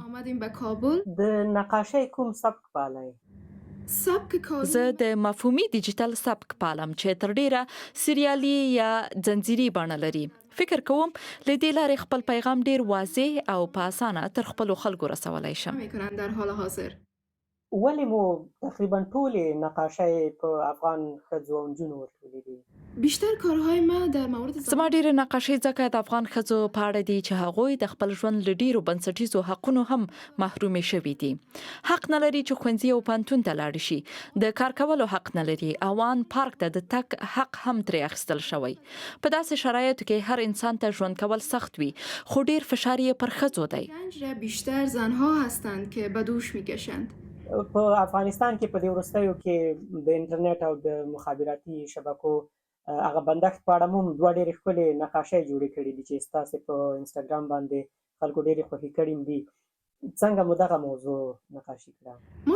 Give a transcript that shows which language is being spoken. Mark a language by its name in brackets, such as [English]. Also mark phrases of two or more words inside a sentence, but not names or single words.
[Persian] آمدیم به کابل. [Pashto] د نقاشۍ کوم سبک پالئ؟ [Persian] سبک کابل. [Pashto] زه د مفهومي ډیجیټل سبک پالم چې تر ډیره سریالي یا ځنځیري بڼه لري. فکر کوم له دې لارې خپل پیغام ډیر واضح او په اسانه تر خپلو خلکو رسولی شم. [Persian] میکنن در حال حاضر. [Pashto] ولې مو تقریبا ټولې نقاشۍ په افغان ښځو او نجونو ورکړلې دي؟ [Persian] بیشتر کارهای ما در مورد [Pashto] زما ډیره نقاشۍ ځکه د افغان ښځو په اړه دي چې هغوی د خپل ژوند له ډیرو بنسټیزو حقونو هم محرومې شوي دي. حق نه لري چې ښوونځي او پوهنتون ته لاړ شي. د کار کولو حق نه لري او ان پارک ته د تګ حق هم ترې اخیستل شوی. په داسې شرایطو کې هر انسان ته ژوند کول سخت وي، خو ډیر فشار یې پر ښځو دی. [Persian] رنج را بیشتر زنها هستند که به دوش میکشند. [Pashto] په افغانستان کې په دې وروستیو کې د انټرنیټ او د مخابراتي شبکو هغه بندښت په اړه مو دوه ډېرې ښکلې نقاشۍ جوړې کړي دي چې ستاسې په انسټاګرام باندې خلکو ډېرې خوښې کړي دي. څنګه مو دغه موضوع نقاشي کړه؟